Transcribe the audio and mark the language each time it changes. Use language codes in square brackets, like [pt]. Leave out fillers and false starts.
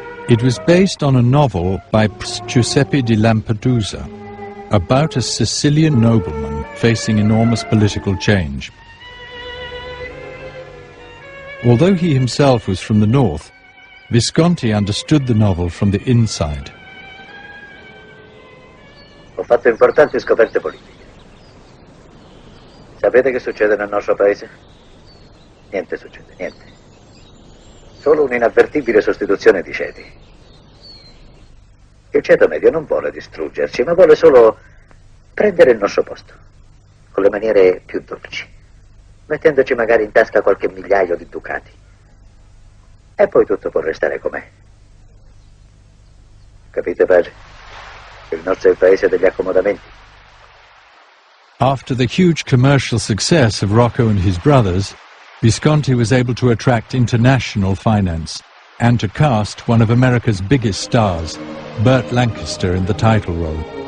[en] It was based on a novel by Giuseppe di Lampedusa about a Sicilian nobleman facing enormous political change. Although he himself was from the north, Visconti understood the novel from the inside. [it] Ho fatto importanti scoperte politiche. Sapete che succede nel nostro paese? Niente succede, niente. Solo un'inavvertibile sostituzione di ceti. Il ceto medio non vuole distruggerci, ma vuole solo prendere il nostro posto, con le maniere più dolci, mettendoci magari in tasca qualche migliaio di ducati. E poi tutto può restare com'è. Capite, padre? Il nostro è il paese degli accomodamenti. [en] After the huge commercial success of Rocco and his brothers, Visconti was able to attract international finance and to cast one of America's biggest stars, Burt Lancaster, in the title role.